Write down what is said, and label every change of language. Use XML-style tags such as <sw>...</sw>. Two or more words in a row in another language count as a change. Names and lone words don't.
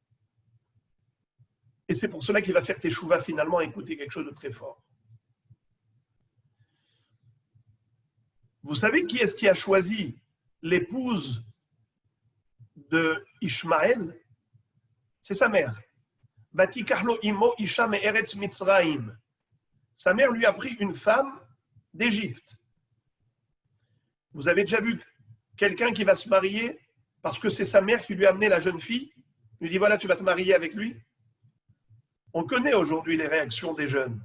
<fr>Et c'est pour cela qu'il va faire teshuva finalement, écouter quelque chose de très fort. Vous savez qui est-ce qui a choisi l'épouse de Ishmaël? C'est sa mère.</fr> <he>ותקח לו אמו אשה מארץ מצרים.</he> <fr>Sa mère lui a pris une femme d'Égypte. Vous avez déjà vu quelqu'un qui va se marier parce que c'est sa mère qui lui a amené la jeune fille, lui dit voilà, tu vas te marier avec lui. On connaît aujourd'hui les réactions des jeunes.</fr>